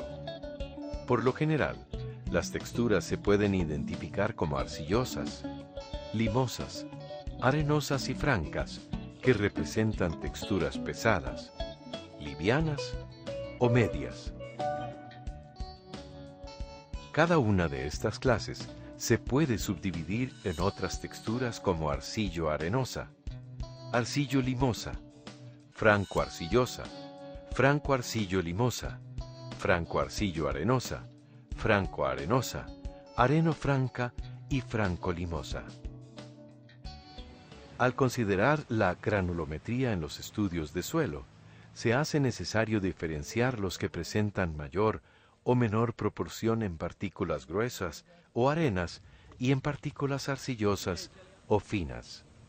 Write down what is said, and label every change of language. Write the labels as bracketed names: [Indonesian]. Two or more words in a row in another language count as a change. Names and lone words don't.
[Spanish] Por lo general, las texturas se pueden identificar como arcillosas, limosas, arenosas y francas, que representan texturas pesadas, livianas o medias. Cada una de estas clases se puede subdividir en otras texturas como arcillo-arenosa, arcillo-limosa, franco-arcillosa, franco-arcillo-limosa, franco-arcillo-arenosa, franco-arenosa, areno-franca y franco-limosa. Al considerar la granulometría en los estudios de suelo, se hace necesario diferenciar los que presentan mayor o menor proporción en partículas gruesas o arenas y en partículas arcillosas o finas.